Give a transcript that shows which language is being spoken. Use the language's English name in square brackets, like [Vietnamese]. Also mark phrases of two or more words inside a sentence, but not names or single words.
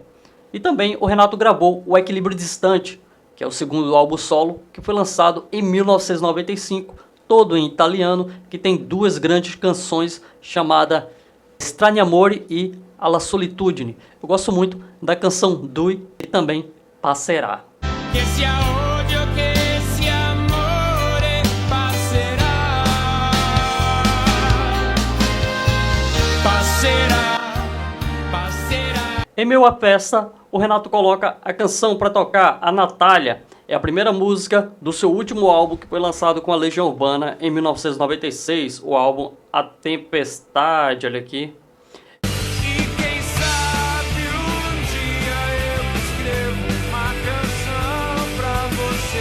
[Portuguese] E também o Renato gravou o Equilíbrio Distante, que é o segundo álbum solo, que foi lançado em 1995, todo em italiano, que tem duas grandes canções chamadas Strani Amore e Alla Solitudine. Eu gosto muito da canção Dui e também Passerà. [Italian] Que sia odio, que sia amore, passerà. Passerà, passerà. [Portuguese] Em Meu a Festa, o Renato coloca a canção para tocar, a Natália. É a primeira música do seu último álbum, que foi lançado com a Legião Urbana em 1996, o álbum A Tempestade, olha aqui. E quem sabe dia eu escrevo uma canção pra você.